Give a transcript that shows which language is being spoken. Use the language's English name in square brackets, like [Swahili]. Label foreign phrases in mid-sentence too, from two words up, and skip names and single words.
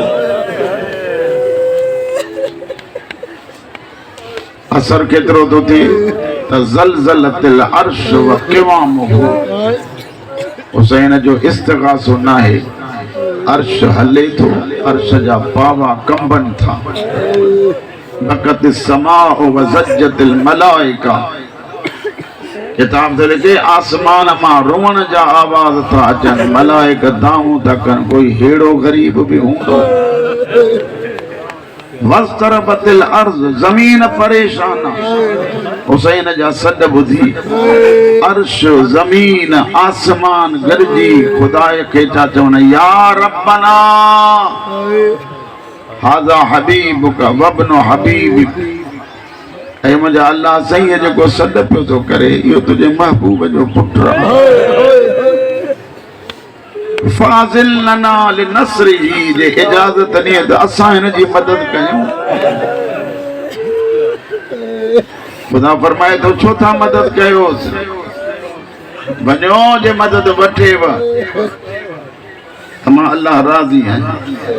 [Sindhi] असर केतिरो थो थिए त [Arabic] زلزلت العرش و قوامه. [Sindhi] हुसैन जो इस्तिग़ासो नाहे अर्श हले थो अर्श जा पावा कंबनि था। [Arabic] بكت السماء و ضجت الملائكة. [Sindhi] किताब ते लिखे आसमान मां रोअण जा आवाज़ था अचनि मलाइका दाऊं था कनि कोई हेड़ो ग़रीब बि हूंदो। [Arabic] واضطربت الأرض [Sindhi] ज़मीन परेशान। हुसैन जा सॾ ॿुधी अर्श ज़मीन आसमान गॾिजी ख़ुदा खे था चवनि [Arabic] يا ربنا هذا حبيبك وابن حبيبك. [Sindhi] ऐं मुंहिंजा अल्लाह साईं जेको सॾ पियो थो करे इहो तुंहिंजे महबूब जो पुटु आहे। [Arabic] فأذن لنا لنصره [Sindhi] जे इजाज़त ॾिए त असां हिन जी मदद कयूं। ख़ुदा फरमाए थो छो था मदद कयोसि वञो जे मदद वठेव त मां अल्लाह राज़ी आहियां।